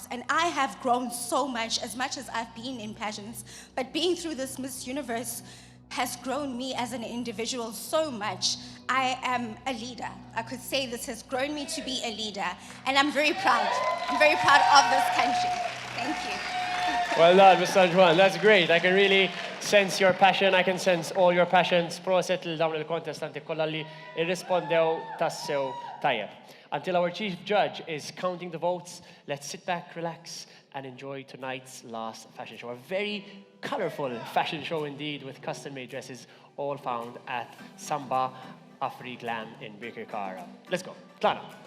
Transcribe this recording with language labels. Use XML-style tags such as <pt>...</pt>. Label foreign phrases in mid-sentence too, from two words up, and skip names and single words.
<en>And I have grown so much as I've been in pageants, but being through this Miss Universe has grown me as an individual so much. I am a leader. I could say this has grown me to be a leader, and I'm very proud. I'm very proud of this country. Thank you. Well done, Ms. San Juan. That's great. I can really sense your passion. I can sense all your passions.</en> <mt>Proset il dawn il-kontestanti kollha li irrispondew tassew Tayyip.</mt> <en>Until our chief judge is counting the votes, let's sit back, relax, and enjoy tonight's last fashion show. A very colorful fashion show indeed, with custom-made dresses all found at Samba Afri Glam in Birkirkara. Let's go. Clara.</en>